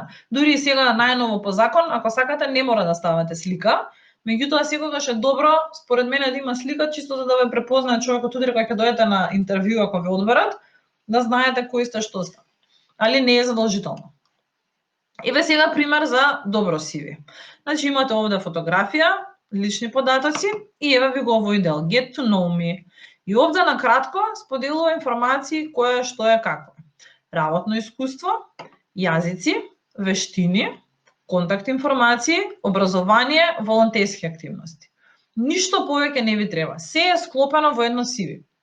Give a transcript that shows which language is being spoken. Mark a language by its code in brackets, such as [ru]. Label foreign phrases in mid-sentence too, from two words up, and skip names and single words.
[mk] Дури и сега најново по закон, ако сакате не мора да ставате слика, меѓутоа секогаш е добро, според мене, да има слика, чисто за да ве препознае човекот утре кога ќе дојдете на интервју, ако ве одберат, да знаете кој сте, што сте. Али не е задолжително. Еве сега пример за добро CV. Значи имате овде фотографија, лични податоци и еве ви го овој дел, [en] get to know me. [mk] И овде на кратко споделува информации која што е какво. Работно искуство, јазици, вештини, контакт информации, образование, волонтерски активности. Ништо повеќе не ви треба. Се е склопено во едно CV.